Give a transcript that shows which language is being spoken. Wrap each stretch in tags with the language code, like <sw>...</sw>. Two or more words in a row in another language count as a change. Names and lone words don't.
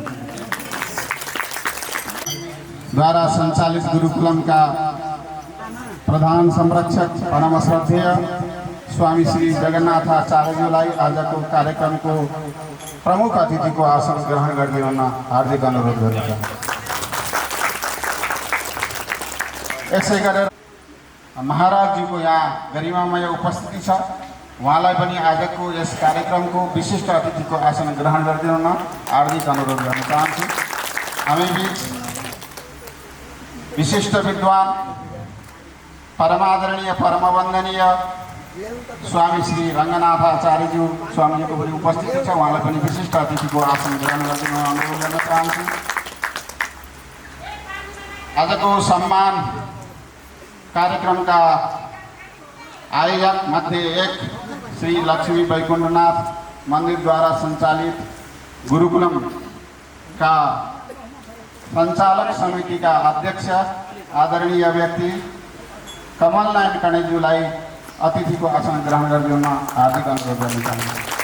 <ne>द्वारा संचालित गुरुकुलमका प्रधान संरक्षक परम श्रद्धेय स्वामी श्री जगन्नाथाचार्यज्यूलाई आजको कार्यक्रमको प्रमुख अतिथिको आसन ग्रहण गरिदिनु हुन हार्दिक अनुरोध गर्दछु। यसै गरेर महाराजजीको यहाँ गरिमामय उपस्थिति छ, उहाँलाई पनि आजको यस कार्यक्रमको विशिष्ट अतिथिको आसन ग्रहण गरिदिनु हुन हार्दिक अनुरोध गर्न चाहन्छु। हामीबीच विशिष्ट विद्वान परमादरणीय परमवन्दनीय स्वामी श्री रङ्गनाथाचार्यज्यू स्वामीजीको पनि उपस्थिति छ, उहाँलाई पनि विशिष्ट अतिथिको आसन ग्रहण गरिदिनु अनुरोध गर्न चाहन्छु। आजको सम्मान कार्यक्रमका आयोजक मध्ये एक श्री लक्ष्मी वैकुण्ठनाथ मन्दिरद्वारा सञ्चालित गुरुकुलमका सञ्चालक समितिका अध्यक्ष आदरणीय व्यक्ति कमल नारायण कणेज्यूलाई अतिथिको आसन ग्रहण गरिदिन हार्दिक अनुरोध गर्न चाहन्छु।</ne>